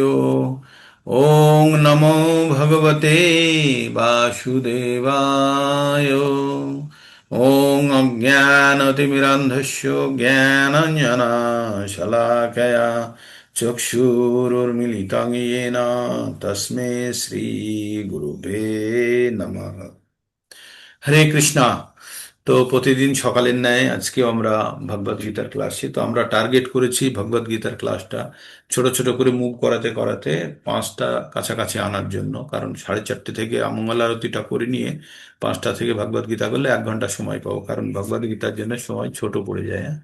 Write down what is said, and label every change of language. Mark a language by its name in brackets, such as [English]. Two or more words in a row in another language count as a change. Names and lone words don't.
[Sanskrit] ॐ नमो भगवते वासुदेवाय। ॐ अज्ञानतिमिरान्धस्य ज्ञानाञ्जनशलाकया चक्षुरुर्मिलितं येन तस्मै শ্রীগুরুবে নমঃ। [Bangla] হরে কৃষ্ণা। তো প্রতিদিন সকালের ন্যায় আজকেও আমরা ভগবদ গীতার ক্লাসে, তো আমরা টার্গেট করেছি ভগবদ গীতার ক্লাসটা ছোট ছোট করে মুভ করাতে করাতে পাঁচটা কাছাকাছি আনার জন্য। কারণ 4:30 থেকে মঙ্গল আরতিটা করে নিয়ে 5টা থেকে ভগবদ গীতা করলে 1 ঘন্টা সময় পাবো, কারণ ভগবদ গীতার জন্য সময় ছোট পড়ে যায়, হ্যাঁ।